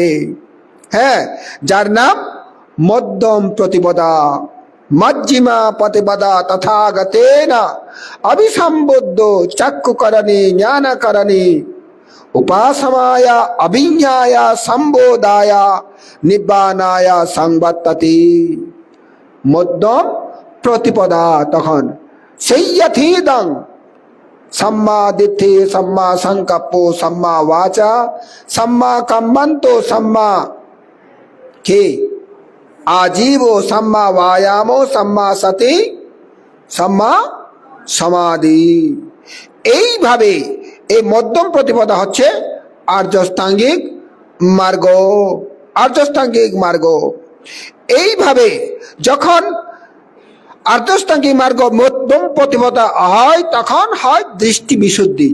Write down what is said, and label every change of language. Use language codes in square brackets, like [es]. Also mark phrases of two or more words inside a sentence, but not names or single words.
[bn] হ্যাঁ, যার নাম মধ্যম প্রতিপদা, [pi] মজ্জিমা প্রতিপদা তথাগতেনা অভিসম্বুদ্ধ চাক্ষুকরণে জ্ঞানকরণে উপাসমায়া অভিজ্ঞায়া সম্বোধায়া নিব্বানায়া সংবর্ততে। মধ্যম প্রতিপদা তখন সেইয়থিদং सम्मा दिट्ठि सम्मा संकप्पो सम्मा वाचा सम्मा कम्मन्तो सम्मा के आजीवो सम्मा वायामो सम्मा सति सम्मा समाधि। [bn] এইভাবে এই মধ্যম প্রতিপদা হচ্ছে আর্যস্তাঙ্গিক মার্গ। আর্যস্তাঙ্গিক মার্গ। এইভাবে যখন আর্যস্তাঙ্গিক মার্গ মধ্যম প্রতিপদা হয়, তখন হয় দৃষ্টি বিশুদ্ধি।